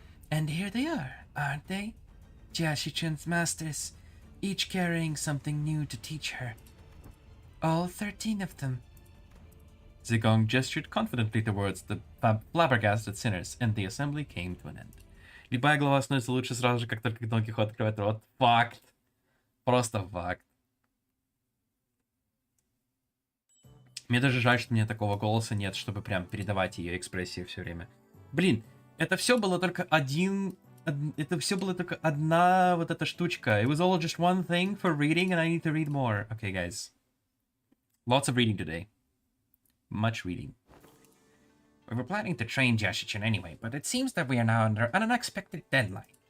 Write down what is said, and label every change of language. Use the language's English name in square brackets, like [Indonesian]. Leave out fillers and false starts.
[English] And here they are, aren't they? Jiashi-chun's masters, each carrying something new to teach her. All 13 of them. Zigong gestured confidently towards the flabbergasted sinners, and the assembly came to an end. [Russian] Любая глава становится лучше сразу же, как только Дон Кихот открывает рот. Факт. Просто факт. Мне даже жаль, что у меня такого голоса нет, чтобы прям передавать ее экспрессию все время. Блин, это все было только один Это все было только одна вот эта штучка. [English] It was all just one thing for reading, and I need to read more. Okay, guys. Lots of reading today. Much reading. We were planning to train Yashichin anyway, but it seems that we are now under an unexpected deadline.